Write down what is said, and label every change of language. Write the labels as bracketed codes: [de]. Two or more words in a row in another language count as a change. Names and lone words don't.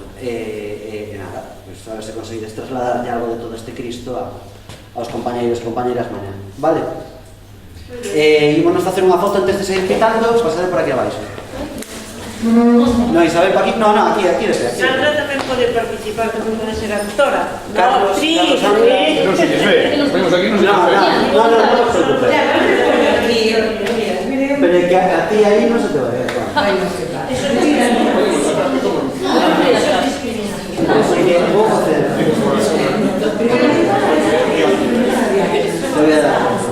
[gl] E nada, pues a ver se conseguides trasladarlle algo de todo este Cristo aos compañeiros e compañeiras mañá, vale? Ímonos a facer unha foto antes de seguir quitando, pasade por aquí abaixo. [es] No, Isabel, pa aquí, no, aquí desde aquí. [gl] Sandra tamén pode participar, que pode ser actora. Carlos, actriz, Sandra. Non se lles ve, [es] nos vemos aquí, [gl] non se lles ve. [es] No te preocupes. Pero es que a ti ahí no se te va a ver. Ay, no sé. Así que puedo hacer. Te voy a dar.